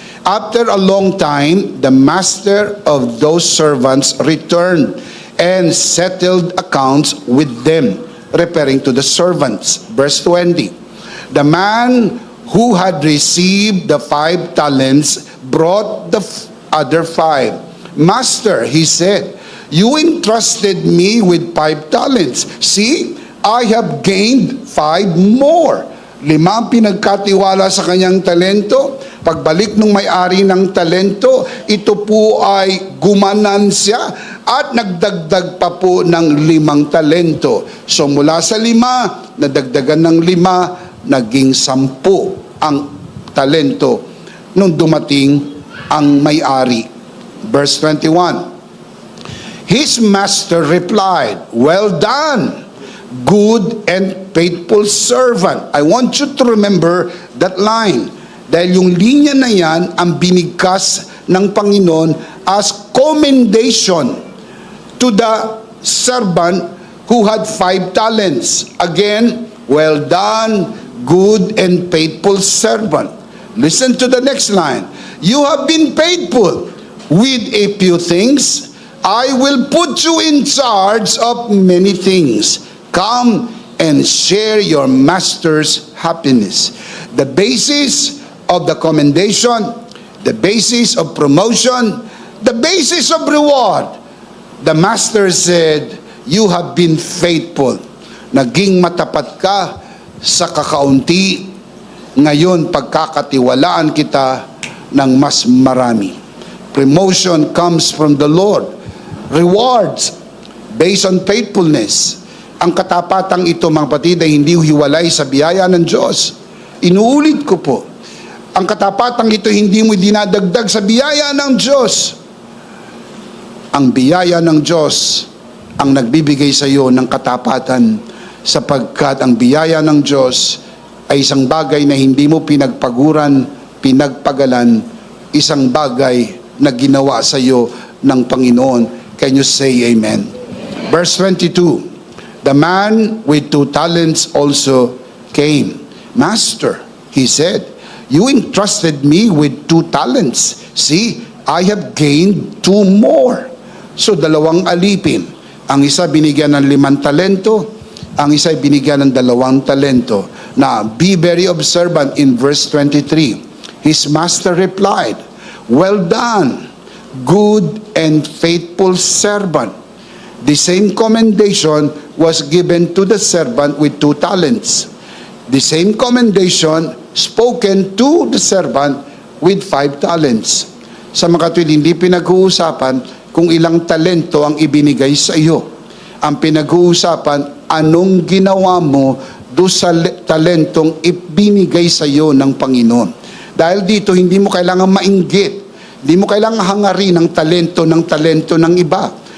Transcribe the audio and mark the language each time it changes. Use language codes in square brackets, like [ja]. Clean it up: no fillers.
[en] After a long time, the master of those servants returned and settled accounts with them, referring to the servants. Verse 20. The man who had received the 5 talents brought the other 5. "Master," he said, "you entrusted me with 5 talents. See, I have gained 5 more." [tl] 5 ang pinagkatiwala sa kanyang talento. Pagbalik ng may-ari ng talento, ito po ay gumanan siya at nagdagdag pa po ng 5 talento. So mula sa 5, nadagdagan ng 5, naging 10 ang talento nung dumating ang may-ari. [en] Verse 21. His master replied, "Well done, good and faithful servant." I want you to remember that line. [tl] Dahil yung linya na yan ang binigkas ng Panginoon [en] as commendation to the servant who had 5 talents. Again, "Well done, good and faithful servant." Listen to the next line. "You have been faithful with a few things. I will put you in charge of many things. Come and share your master's happiness." The basis of the commendation, the basis of promotion, the basis of reward. The master said, "You have been faithful. [tl] Naging matapat ka sa kakaunti. Ngayon, pagkakatiwalaan kita ng mas marami." [en] Promotion comes from the Lord. Rewards based on faithfulness. [tl] Ang katapatang ito, mga kapatid, ay hindi hiwalay sa biyaya ng Diyos. Inuulit ko po, ang katapatang ito hindi mo dinadagdag sa biyaya ng Diyos. Ang biyaya ng Diyos ang nagbibigay sa iyo ng katapatan, sapagkat ang biyaya ng Diyos ay isang bagay na hindi mo pinagpaguran, pinagpagalan, isang bagay na ginawa sa iyo ng Panginoon. [en] Can you say amen? Verse 22, the man with 2 talents also came. Master, he said, you entrusted me with 2 talents. See, I have gained 2 more. So [tl] 2 alipin. Ang isa binigyan ng 5 talento, ang isa binigyan ng 2 talento. [en] Now, be very observant in verse 23. His master replied, well done, good and faithful servant. The same commendation was given to the servant with 2 talents. The same commendation spoken to the servant with 5 talents. [tl] Sa mga kapatid, hindi pinag-uusapan kung ilang talento ang ibinigay sa iyo. Ang pinag-uusapan, anong ginawa mo do sa talentong ibinigay sa iyo ng Panginoon. Dahil dito, hindi mo kailangan mainggit. Hindi mo kailangan hangarin ang talento ng iba.